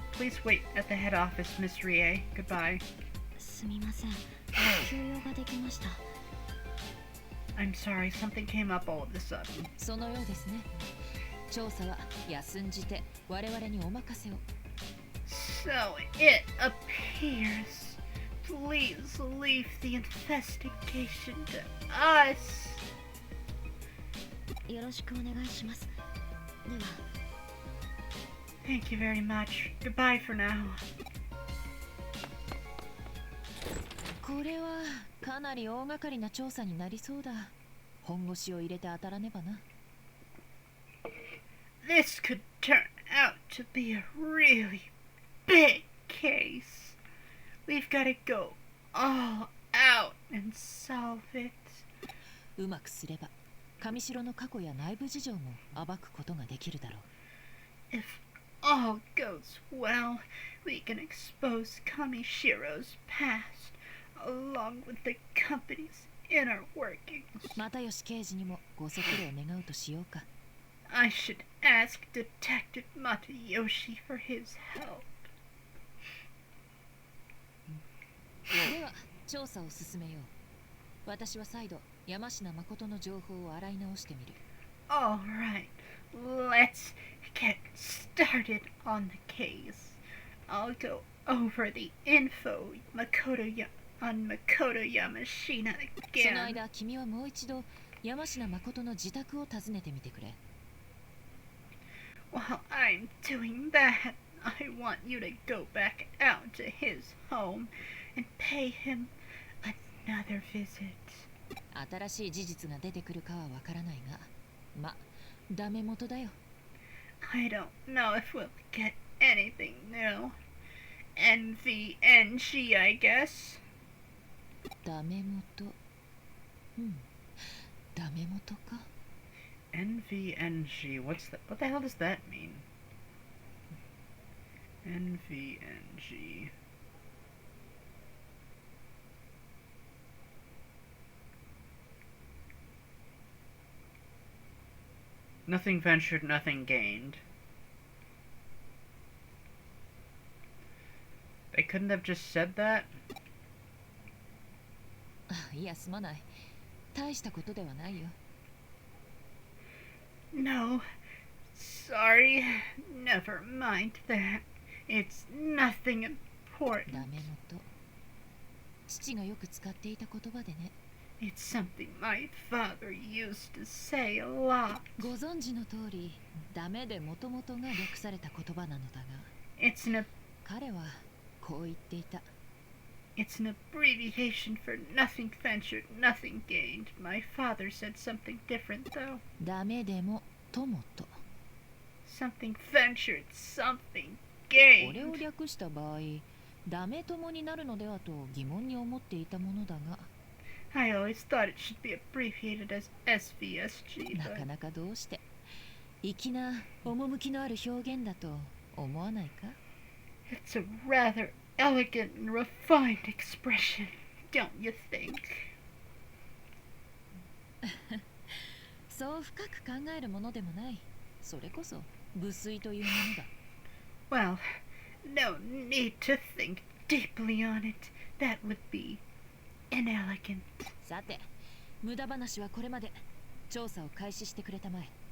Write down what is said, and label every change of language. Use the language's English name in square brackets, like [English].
[English] Please wait at the head office, Miss Rie. Goodbye. [Japanese] すみません。休養ができました。 [English] I'm sorry, something came up all of a sudden. [Japanese] そのようですね。調査は休んじて我々にお任せを。 [English] So it appears. Please leave the investigation to us. [Japanese] よろしくお願いします。では。 [English] Thank you very much. Goodbye for now. [Japanese] これはかなり大掛かりな調査になりそうだ。本腰を入れて当たらねばな。 [English] This could turn out to be a really big case. We've got to go all out and solve it. [Japanese] うまくすれば上白の過去や内部事情も暴くことができるだろう。 [English] If all goes well, we can expose Kamishiro's past, along with the company's inner workings. [Japanese] 又吉刑事にもご足労願うとしようか。 [English] I should ask Detective Matayoshi for his help. [Japanese] では調査を進めよう。私は再度山科誠の情報を洗い直してみる。 [English] All right, let's get started on the case. I'll go over the info on Makoto Yamashina [Japanese] その [English] again. [Japanese] 間君はもう一度山科誠の自宅を訪ねてみてくれ。 [English] While I'm doing that, I want you to go back out to his home and pay him another visit. [Japanese] 新しい事実が出てくるかはわからないが、ま、ダメ元だよ。 [English] I don't know if we'll get anything new. NVNG, I guess. [Japanese] ダメ元。ダメ元か。 [English] NVNG, what's that? What the hell does that mean? NVNG. Nothing ventured, nothing gained. They couldn't have just said that? [Japanese] いや、すまない。大したことではないよ。 [English] No, sorry, never mind that. It's nothing important. [Japanese] ダメ元。父がよく使っていた言葉でね。 [English] It's something my father used to say a lot. [Japanese] ご存知の通り、ダメで元々が略された言葉なのだが、 [English] It's an [Japanese] 彼はこう言っていた。 [English] It's an abbreviation for nothing ventured, nothing gained. My father said something different, though. [Japanese] ダメでもともと。 [English] Something ventured, something [Japanese] これを [English] gained. [Japanese] 略した場合、ダメ友になるのではと疑問に思っていたものだが、 [English] I always thought it should be abbreviated as SVSG, [Japanese] なか [English] but [Japanese] なかどうして粋な趣のある表現だと思わないか？ [English] it's a rather elegant and refined expression, don't you think? [Japanese] そう深く考えるものでもない。それこそ無粋というものだ。 [English] Well, no need to think deeply on it. That would be inelegant. [Japanese] さて、無駄話はこれまで。調査を開始してくれたまえ。